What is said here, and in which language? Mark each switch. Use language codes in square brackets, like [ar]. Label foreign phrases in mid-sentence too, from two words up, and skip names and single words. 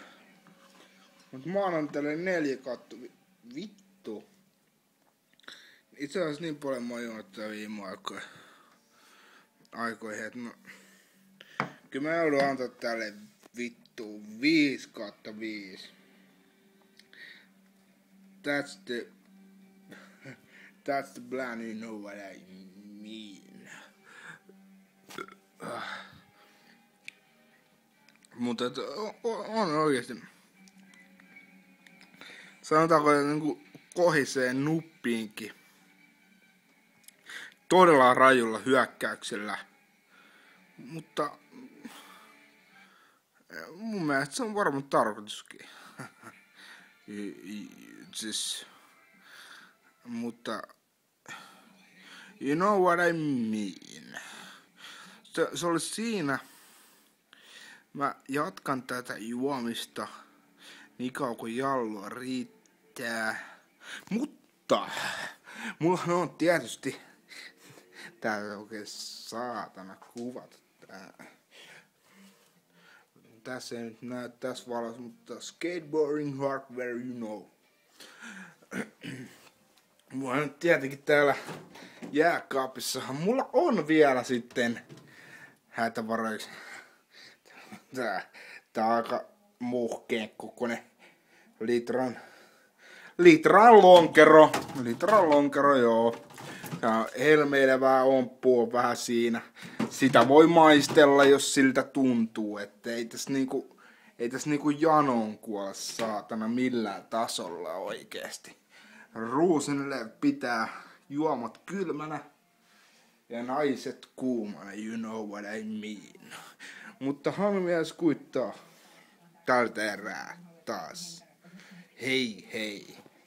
[fi] Mut mä annan tälle 4 katto. Vittu. Itse asiassa niin paljon mä oon juonut tää viime aikoihin, että kyllä mä joudun antaa tälle vittu 5/5. [en] That's the plan, you know what I mean. [fi] Mutta on oikeesti. Sanotaanko niinku kohiseen nuppiinkin. Todella rajulla hyökkäyksellä. Mutta mun mielestä se on varmaan tarkoituskin. Siis, mutta [en] you know what I mean. [fi] Se oli siinä. Mä jatkan tätä juomista niin kauan kuin jallua riittää. Mutta mulla on tietysti tää oikein saatana kuvata tää. Tässä ei nyt näy tässä valossa, mutta [en] skateboarding hardware, you know. [fi] Mulla on tietenkin täällä jääkaapissahan. Mulla on vielä sitten hätävaroiksi. Tää on aika muhkeen kokoinen litran lonkero, joo. Ja helmeilevää omppua vähän siinä. Sitä voi maistella, jos siltä tuntuu, että ei tässä niinku janoon kuole saatana millään tasolla oikeesti. Ruusenille pitää juomat kylmänä ja naiset kuumana, [en] you know what I mean. [fi] Mutta Hanumies kuittaa tältä erää taas. Hei hei.